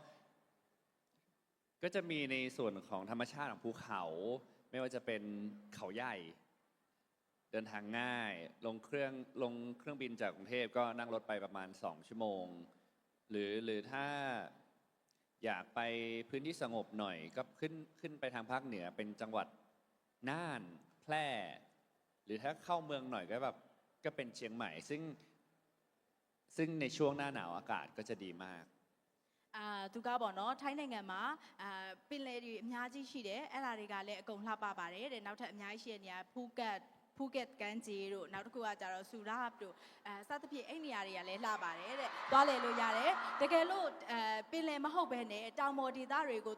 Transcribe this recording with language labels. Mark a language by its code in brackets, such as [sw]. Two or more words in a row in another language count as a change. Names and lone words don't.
[th] ก็จะมีในส่วนของธรรมชาติของภูเขาไม่ว่าจะเป็นเขาใหญ่เดินทางง่ายลงเครื่องบินจากกรุงเทพก็นั่งรถไปประมาณ2 ชั่วโมงหรือถ้าอยากไปพื้นที่สงบหน่อยก็ขึ้นไปทางภาคเหนือเป็นจังหวัดน่านแพร่หรือถ้าเข้าเมืองหน่อยก็เป็นเชียงใหม่ซึ่งในช่วงหน้าหนาวอากาศก็จะดีมาก [my] သူကပေါ့နော်ထိုင်းနိုင်ငံမှာပင်လယ်တွေအများကြီးရှိတယ်အဲ့ဒါတွေကလည်းအကုန်လှပပါတယ်တဲ့နောက်ထပ်အများကြီးရှိတဲ့နေရာဖူးကတ်ကမ်းခြေတို့နောက်တစ်ခုကကြတော့ဆူရာ ပ်တို့စသဖြင့်အဲ့နေရာတွေကလည်းလှပါတယ်တဲ့သွားလေလို့ရတယ်တကယ်လို့ပင်လယ်မဟုတ်ဘဲနဲ့တောင်ပေါ်ဒေသတွေကို